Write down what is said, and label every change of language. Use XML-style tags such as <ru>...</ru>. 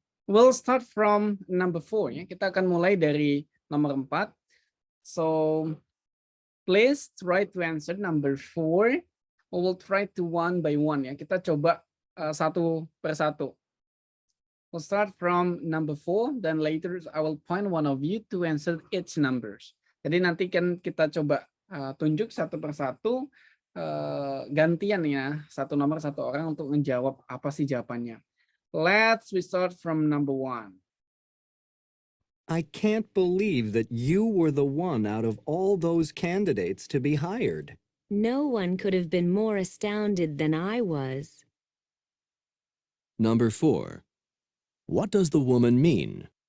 <en>We'll start from number 4 ya.</en> <id>Kita akan mulai dari nomor 4.</id> <en>So please try to answer number 4. We'll try to one by one ya.</en> <id>Kita coba satu persatu.</id> <en>We'll start from number 4, then later I will point one of you to answer each numbers.</en> <id>Jadi nanti kan kita coba tunjuk satu persatu, gantian ya, satu nomor satu orang untuk menjawab apa sih jawabannya.</id> <en>We start from number 1. I can't believe that you were the one out of all those candidates to be hired. no one could have been more astounded than I was. Number 4. What does the woman mean?</en>